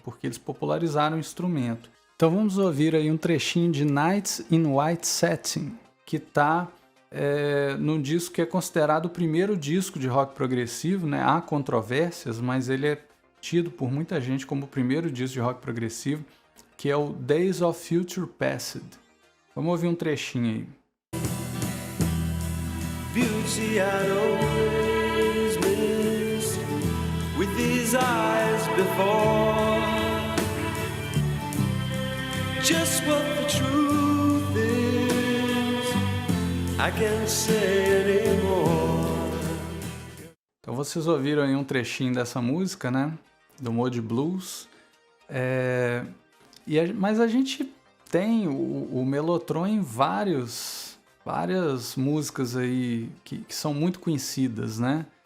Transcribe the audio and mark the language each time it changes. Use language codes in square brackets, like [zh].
[pt] Porque eles popularizaram o instrumento. Então vamos ouvir aí um trechinho de Nights in White Satin, que está num disco que é considerado o primeiro disco de rock progressivo, né? Há controvérsias, mas ele é tido por muita gente como o primeiro disco de rock progressivo, que é o Days of Future Past. Vamos ouvir um trechinho aí. [en] Beauty I'd always missed with these eyes before, just what the truth is I can't say anymore. [pt] Então vocês ouviram aí um trechinho dessa música, né? Do Moody Blues. Mas a gente tem o Mellotron em várias músicas aí que são muito conhecidas, né?